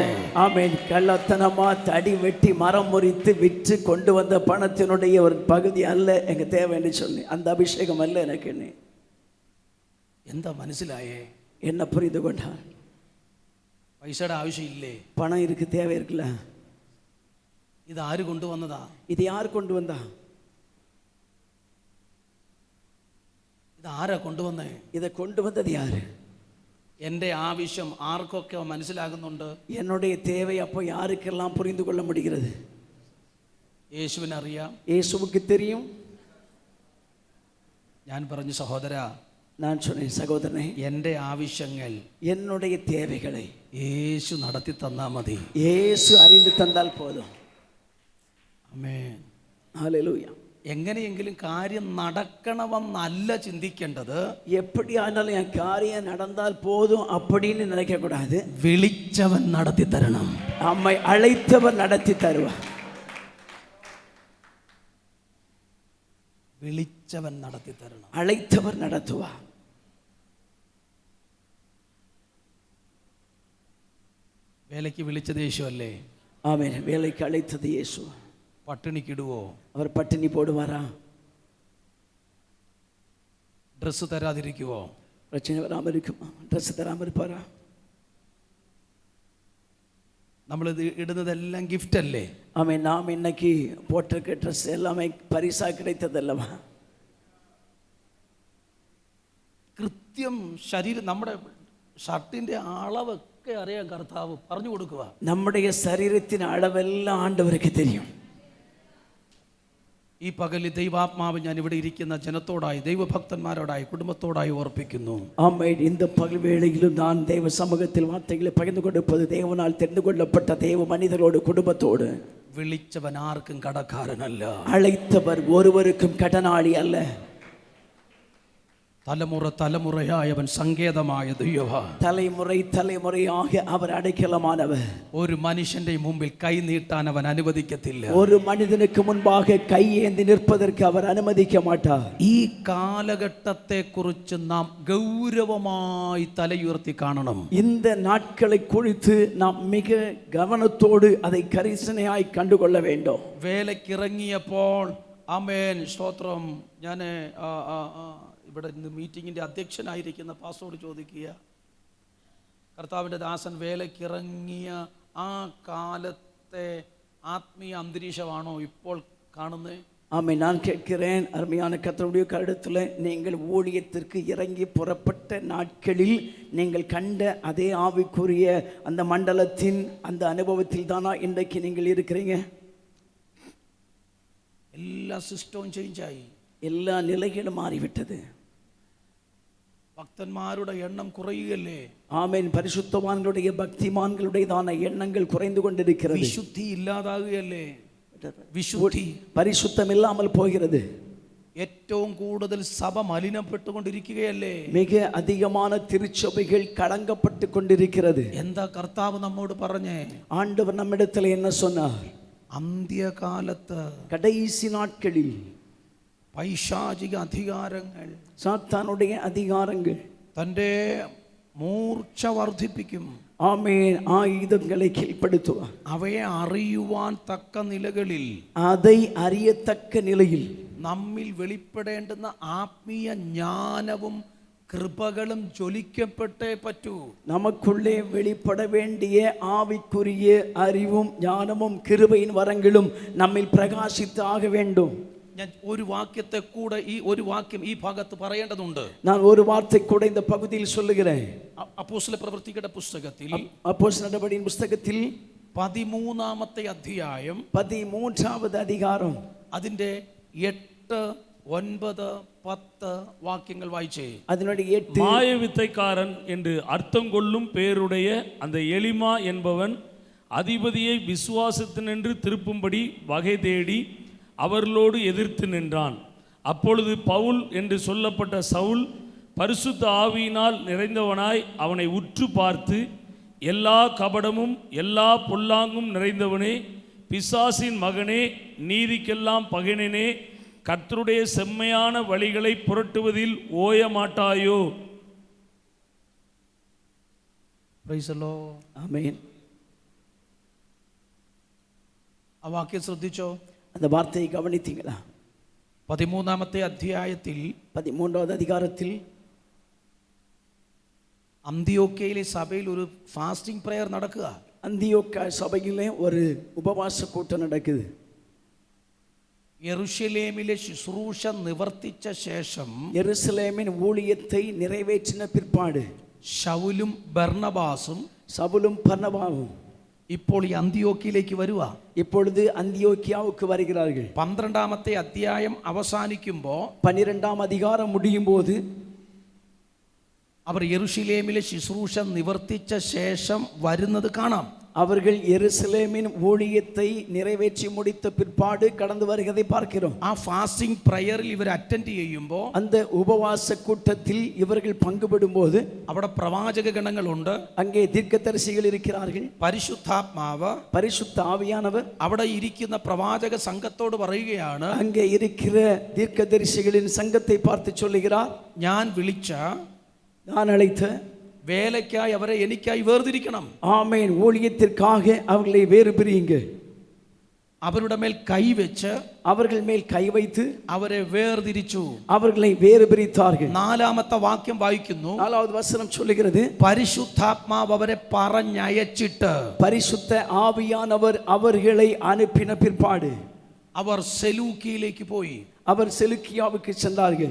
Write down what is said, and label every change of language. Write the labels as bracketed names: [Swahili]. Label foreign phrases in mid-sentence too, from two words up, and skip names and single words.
[Tamil] ஆமென். கள்ளத்தனமா தடி வெட்டி மரம் முறித்து விற்று கொண்டு வந்த பணத்தினுடைய ஒரு பகுதி அல்ல எங்க தேவைன்னு சொல்லி, அந்த அபிஷேகம் அல்ல எனக்கு. [Malayalam] എന്താ മനസ്സിലായേ? [Tamil] என்ன புரிந்து கொண்டார்? [Malayalam] പൈസയുടെ ആവശ്യമില്ലേ? [Tamil] பணம் இருக்கு, தேவை இருக்குல்ல. [Malayalam] ഇത് ആര് കൊണ്ടുവന്നതാ? [Tamil] இது யார் கொண்டு வந்தா? [Malayalam] ഇത് ആരാ കൊണ്ടുവന്നേ? [Tamil] இதை கொண்டு வந்தது யாரு? [Malayalam] എൻ്റെ ആവശ്യം ആർക്കൊക്കെ മനസ്സിലാകുന്നുണ്ട്? [Tamil] என்னுடைய தேவை அப்போ யாருக்கெல்லாம் புரிந்து கொள்ள முடிகிறது? [Malayalam] യേശുവിനറിയാം, [Tamil] இயேசுவுக்கு தெரியும். [Malayalam] ഞാൻ പറഞ്ഞു, സഹോദരാ, [Tamil] நான் சொன்னேன், சகோதரனே, [Malayalam] എൻ്റെ ആവശ്യങ്ങൾ [Tamil] என்னுடைய தேவைகளை [Malayalam] യേശു നടത്തി തന്നാ മതി. [Tamil] இயேசு அறிந்து தந்தால் போதும். [Malayalam] ആമേൻ. [Tamil] ஹல்லேலூயா. [Malayalam] എങ്ങനെയെങ്കിലും കാര്യം നടക്കണമെന്നല്ല ചിന്തിക്കേണ്ടത്. [Tamil] எப்படி ஆனாலும் என் காரியம் நடந்தால் போதும் அப்படின்னு நினைக்க கூடாது. [Malayalam] വിളിച്ചവൻ നടത്തി തരണം. [Tamil] நம்மை அழைத்தவர் நடத்தி தருவார். [Malayalam] വിളിച്ചവൻ നടത്തി തരണം. [Tamil] அழைத்தவர் நடத்துவார். [Malayalam] വേലയ്ക്ക് വിളിച്ചത് യേശു അല്ലേ? [Tamil] ஆமென். வேலைக்கு அழைத்தது இயேசு. [Malayalam] പട്ടിണിക്കിടുവോ? [Tamil] அவர் பட்டினி போடுவாரா? [Malayalam] ഡ്രസ്സ് തരാതിരിക്കുവോ? [Tamil] பிரச்சனை வராமல் இருக்குமா? ட்ரெஸ் தராமல் இருப்பாரா? [Malayalam] നമ്മളിത് ഇടുന്നതെല്ലാം ഗിഫ്റ്റ് അല്ലേ? [Tamil] ஆமென். நாம் இன்னைக்கு போட்டிருக்க ட்ரெஸ் எல்லாமே பரிசா கிடைத்ததல்லவா? [Malayalam] കൃത്യം ശരീരം, നമ്മുടെ ഷർട്ടിൻ്റെ അളവൊക്കെ അറിയാൻ കർത്താവ് പറഞ്ഞു കൊടുക്കുക. [Tamil] நம்முடைய சரீரத்தின் அளவெல்லாம் ஆண்டவருக்கு தெரியும். [Malayalam] ഈ പകലിൽ ദൈവാത്മാവ് ഞാൻ ഇവിടെ ഇരിക്കുന്ന ജനത്തോടായി, ദൈവഭക്തന്മാരോടായി, കുടുംബത്തോടായി ഓർപ്പിക്കുന്നു. [Tamil] ஆமென். இந்த பகல் வேளையிலும் நான் தேவ சமூகத்தில் வார்த்தைகளை பகிர்ந்து கொடுப்பது தேவனால் தெரிந்து கொள்ளப்பட்ட தேவ மனிதரோடு, குடும்பத்தோடு. [Malayalam] വിളിച്ചവൻ ആർക്കും കടക്കാരനല്ല. [Tamil] அழைத்தவர் ஒருவருக்கும் கடனாளி அல்ல. [Malayalam] തലമുറ തലമുറയായവൻ സങ്കേതമായ ദൈവമാ. [Tamil] தலைமுறை தலைமுறையாக அவர் அடைக்கலமானவர். [Malayalam] ഒരു മനുഷ്യന്റെ മുമ്പിൽ കൈ നീട്ടാൻ അവൻ അനുവദിക്കത്തില്ല. [Tamil] ஒரு மனிதனுக்கு முன்பாக கையேந்தி நிற்பதற்கு அவர் அனுமதிக்க மாட்டார். [Malayalam] ഈ കാലഘട്ടത്തെ കുറിച്ച് നാം ഗൗരവമായി തലയുയർത്തി കാണണം. [Tamil] இந்த நாட்களை குறித்து நாம் மிக கவனத்தோடு அதை கரிசனையாய் கண்டுகொள்ள வேண்டும். [Malayalam] വേലക്കിറങ്ങിയപ്പോൾ, ആമേൻ, സ്തോത്രം, ഞാൻ ഇവിടെ ഇന്ന് മീറ്റിങ്ങിൻ്റെ അധ്യക്ഷനായിരിക്കുന്ന പാസ്റ്ററോട് ചോദിക്കുക, കർത്താവിൻ്റെ ദാസൻ വേലക്കിറങ്ങിയ ആ കാലത്തെ ആത്മീയ അന്തരീക്ഷമാണോ ഇപ്പോൾ കാണുന്നത്? [Tamil] ஆமென். நான் கேட்கிறேன், அருமையான கர்த்தருடைய கருத்தில், நீங்கள் ஊழியத்திற்கு இறங்கி புறப்பட்ட நாட்களில் நீங்கள் கண்ட அதே ஆவிக்குரிய அந்த மண்டலத்தின் அந்த அனுபவத்தில் தானா இன்றைக்கு நீங்கள் இருக்கிறீங்க? [Malayalam] എല്ലാ [English] system change. [Tamil] எல்லா நிலைகளும் மாறிவிட்டது. [Malayalam] ഭക്തന്മാരുടെ എണ്ണം കുറയുകയല്ലേ? [Tamil] ஆமென். பரிசுத்தவான்களுடைய பக்திமான்களுடையதான எண்ணங்கள் குறைந்து கொண்டிருக்கிறது. [Malayalam] വിശുദ്ധി ഇല്ലാതാകുകയല്ലേ? വിശുദ്ധി, [Tamil] பரிசுத்தம் இல்லாமல் போகிறது. [Malayalam] ഏറ്റവും കൂടുതൽ സഭ മലിനപ്പെട്ടുകൊണ്ടിരിക്കുകയല്ലേ? [Tamil] மிக அதிகமான திருச்சபைகள் களங்கப்பட்டு கொண்டிருக்கிறது. [Malayalam] എന്താ കർത്താവ് നമ്മോട് പറഞ്ഞേ? [Tamil] ஆண்டவர் நம்மிடத்தில் என்ன சொன்னார்? [Malayalam] അന്ത്യകാലത്ത്, [Tamil] கடைசி நாட்களில் [Malayalam] പൈശാചിക അധികാരങ്ങൾ, [Tamil] சாத்தானுடைய அதிகாரங்கள் [Malayalam] തൻ്റെ മൂർച്ച വർദ്ധിപ്പിക്കും. [Tamil] ஆமென். ஆயுதங்களை கீழ்ப்படுத்துவார். [Malayalam] അവയെ അറിയുവാൻ തക്ക നിലകളിൽ, [Tamil] அதை அறியத்தக்க நிலையில் [Malayalam] നമ്മിൽ വെളിപ്പെടേണ്ടുന്ന ആത്മീയ ജ്ഞാനവും കൃപകളും ജ്വലിക്കപ്പെട്ടേ പറ്റൂ. [Tamil] நமக்குள்ளே வெளிப்பட வேண்டிய ஆவிக்குரிய அறிவும் ஞானமும் கிருபையின் வரங்களும் நம்மில் பிரகாசித்து ஆக வேண்டும். [Malayalam] ഞാൻ ഒരു വാക്യത്തെ കൂടെ ഈ ഒരു വാക്യം ഈ ഭാഗത്ത് പറയേണ്ടതുണ്ട്. [Tamil] நான் ஒரு வார்த்தை கூட இந்த பகுதியில் சொல்லுகிறேன். [Malayalam] അപ്പോസ്തല പ്രവൃത്തികളുടെ പുസ്തകത്തിൽ [Tamil] அப்போஸ்தலர் நடபடியின் புஸ்தகத்தில் [Malayalam] 13-ാമത്തെ അധ്യായം [Tamil] 13வது அதிகாரம் [Malayalam] അതിന്റെ 8, 9, 10 വാക്യങ്ങൾ വായിച്ചേ. [Tamil] அதனுடைய 8 மாய வித்தைக்காரன் என்று அர்த்தம் கொள்ளும் பேருடைய அந்த எலிமா என்பவன் அதிபதியை விசுவாசத்தினின்று திருப்பும்படி வகை தேடி அவர்களோடு எதிர்த்து நின்றான். அப்பொழுது பவுல் என்று சொல்லப்பட்ட சவுல் பரிசுத்த ஆவியினால் நிறைந்தவனாய் அவனை உற்று பார்த்து, எல்லா கபடமும் எல்லா பொல்லாங்கும் நிறைந்தவனே, பிசாசின் மகனே, நீதிக்கெல்லாம் பகைனனே, கர்த்தருடைய செம்மையான வழிகளை புரட்டுவதில் ஓய மாட்டாயோ? [English] Praise the Lord. [Tamil] ஆமென். [Malayalam] ആ വാക്യം ശ്രദ്ധിച്ചോ? [Tamil] அந்த வார்த்தையை கவனித்தீங்களா? [Malayalam] 13-ാമത്തെ അധ്യായത്തിൽ [Tamil] 13வது அதிகாரத்தில் [Malayalam] അന്ത്യോക്യയിലെ സഭയിൽ ഒരു [English] fasting prayer [Malayalam] നടക്കുക. [Tamil] அந்தியோக்கா சபையிலே ஒரு உபவாச கூட்டம் நடக்குது. [Malayalam] യെരൂശലേമിലെ ശുശ്രൂഷ നിവർത്തിച്ച ശേഷം [Tamil] எருசலேமின் ஊழியத்தை நிறைவேற்றின பிற்பாடு [Malayalam] ശൗലും ബർണബാസും [Tamil] சவுலும் பர்னபாவும் [Malayalam] ഇപ്പോൾ ഈ അന്ത്യോക്യയിലേക്ക് വരുക. [Tamil] இப்பொழுது அந்தியோக்கியாவுக்கு வருகிறார்கள். [Malayalam] 12-ാമത്തെ അധ്യായം അവസാനിക്കുമ്പോൾ [Tamil] 12ஆம் அதிகாரம் முடியும் போது [Malayalam] അവർ യെരൂശലേമിലെ ശുശ്രൂഷ നിവർത്തിച്ച ശേഷം വരുന്നത് കാണാം. [Tamil] அவர்கள் எருசலேமின் ஊழியத்தை நிறைவேற்றி முடித்த பிற்பாடு கடந்து வருகிறதை பார்க்கிறோம். [Malayalam] ആ [English] fasting prayer [Malayalam] ഇവർ അറ്റൻഡ് ചെയ്യുമ്പോൾ [Tamil] அந்த உபவாச கூட்டத்தில் இவர்கள் பங்குபடும் போது [Malayalam] അവിടെ പ്രവാചക ഗണങ്ങളുണ്ട്, [Tamil] அங்கே தீர்க்கதரிசிகள் இருக்கிறார்கள். [Malayalam] പരിശുദ്ധാത്മാവ് [Tamil] பரிசுத்த ஆவியானவர் [Malayalam] അവിടെ ഇരിക്കുന്ന പ്രവാചക സംഘത്തോട് പറയുകയാണ്, [Tamil] அங்கே இருக்கிற தீர்க்கதரிசிகளின் சங்கத்தை பார்த்து சொல்லுகிறார், [Malayalam] ഞാൻ വിളിച്ച [Tamil] நான் அழைத்த [Malayalam] വേലയ്ക്കായി അവരെ എനിക്കായി വേർതിരിക്കണം. [Tamil] ஆமென். ஊழியத்திற்காக அவர்களை வேறு பிரியுங்க. [Malayalam] അവരുടെ മേൽ കൈവച്ച് [Tamil] அவர்கள் மேல் கை வைத்து [Malayalam] അവരെ വേർതിരിച്ചു. [Tamil] அவர்களை வேறு பிரித்தார்கள். [Malayalam] 4-ാമത്തെ വാക്യം വായിക്കുന്നു, [Tamil] 4வது வசனம் சொல்லுகிறது, [Malayalam] പരിശുദ്ധാത്മാവ് അവരെ പറഞ്ഞയച്ചിട്ട് [Tamil] பரிசுத்த ஆவியானவர் அவர்களை அனுப்பின பிற்பாடு [Malayalam] അവർ സെലൂക്കിയിലേക്ക് പോയി. [Tamil] அவர் செலுக்கியாவுக்கு சென்றார்கள்.